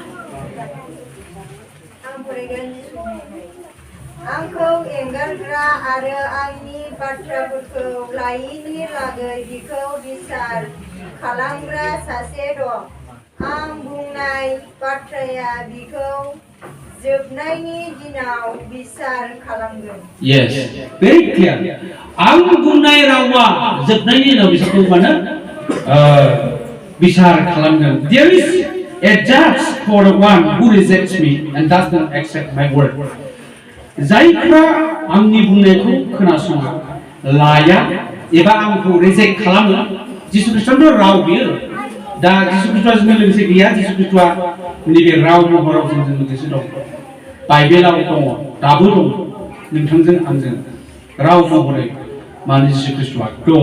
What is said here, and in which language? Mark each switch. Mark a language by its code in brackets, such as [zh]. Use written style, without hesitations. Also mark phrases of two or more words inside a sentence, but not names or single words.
[brx] आंखौ एंगारग्रा आरो आंनि बाथ्राफोरखौ लायिनि लागै बिखौ बिसार खालामग्रा सासे दं आं बुंनाय बाथ्राया बिखौ जोबनायनि दिनाव बिसार खालामगोन। [en] Yes, very clear. [brx] आं बुंनाय रावा जोबनायनि उनाव बिसोरखौ माने बिसार खालामगोन. [en] There is a judge for the one who rejects me and does not accept my word. [brx] जायफ्रा आंनि बुंनायखौ खोनासङा, लाया एबा आंखौ रिजेक्ट खालामो. जिसु ख्रीष्टनि राव बियो. दा जिसु ख्रीष्टआ जोंजों लोगोसे गैया. जिसु ख्रीष्टआ नैबे राव महराव जोंजों लोगोसे दं. बाइबेलाव दङ, दाबो दं, नोंथांजों आंजों राव महरै माने जिसु ख्रीष्टआ दं.